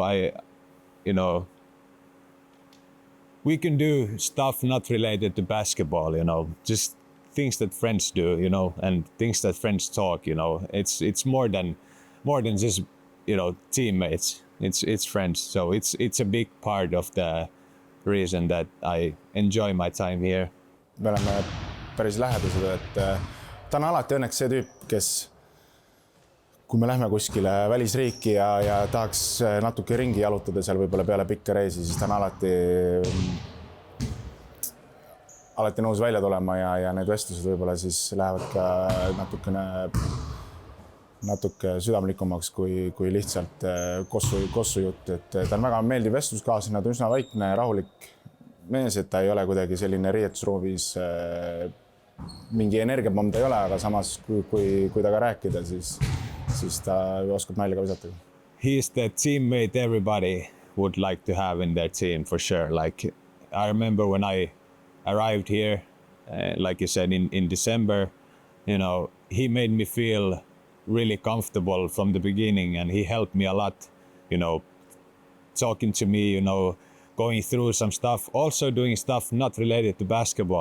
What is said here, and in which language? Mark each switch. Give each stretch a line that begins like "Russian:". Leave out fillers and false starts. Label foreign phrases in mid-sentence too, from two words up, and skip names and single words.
English: We can do stuff not related to basketball, just things that friends do, and things that friends talk, It's more than just, teammates. It's friends. So it's a big part of the reason that I enjoy my time here.
Estonian: Me oleme päris lähedased, et ta on alati õnneks see tüüp, kes kui me lähme kuskile välisriiki ja tahaks natuke ringi jalutada seal võib-olla peale pikka reisi, siis ta on alati nõus välja tulema ja need vestlused võib-olla siis lähevad ka natuke südamlikumaks kui lihtsalt kossu jutt. Et ta on väga meeldiv vestluskaaslane, ta on üsna vaikne, rahulik mees, et ta ei ole kuidagi selline riietusruumis mingi energiapomm ta ei ole, aga samas kui temaga rääkida, siis ta oskab nalja ka visata.
English: He's the teammate everybody would like to have in their team for sure. Like I remember when I arrived here, like you said, in December, he made me feel really comfortable from the beginning, and he helped me a lot, talking to me, going through some stuff, also doing stuff not related to basketball.